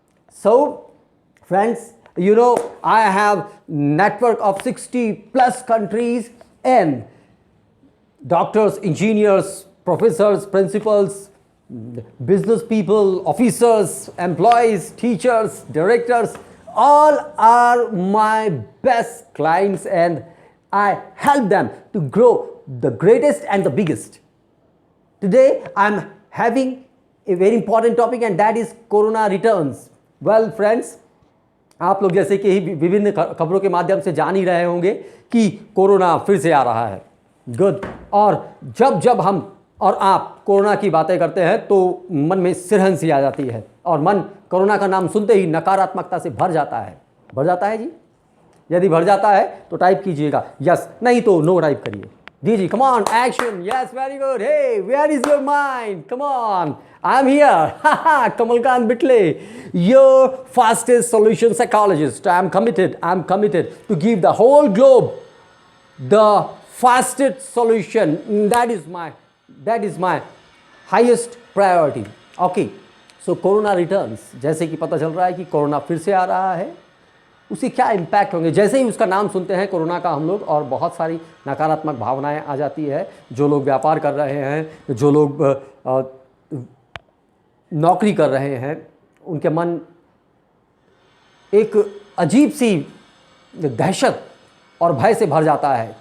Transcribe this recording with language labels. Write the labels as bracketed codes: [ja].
[en] So, friends, you know I have network of 60 plus countries and doctors, engineers, professors, principals, business people, officers, employees, teachers, directors, all are my best clients and I help them to grow the greatest and the biggest. Today I'm having a very important topic and that is Corona returns. Well friends, [hi] आप लोग जैसे कि विभिन्न खबरों के माध्यम से जान ही रहे होंगे कि कोरोना फिर से आ रहा है। गुड। और जब हम और आप कोरोना की बातें करते हैं तो मन में सिरहन सी आ जाती है और मन कोरोना का नाम सुनते ही नकारात्मकता से भर जाता है। भर जाता है जी? यदि भर जाता है तो टाइप कीजिएगा यस, नहीं तो नो टाइप करिए। [en] जी, come on, action, yes, very good. Hey, where is your mind? Come on, I am here, Kamal Khan Bitle, your fastest solution psychologist. I am committed to give the whole globe the fastest solution. That is my highest priority. Okay, so Corona returns. [hi] जैसे कि पता चल रहा है कि corona फिर से आ रहा है, उसके क्या इम्पैक्ट होंगे। जैसे ही उसका नाम सुनते हैं कोरोना का हम लोग, और बहुत सारी नकारात्मक भावनाएं आ जाती है। जो लोग व्यापार कर रहे हैं, जो लोग नौकरी कर रहे हैं, उनके मन एक अजीब सी दहशत और भय से भर जाता है।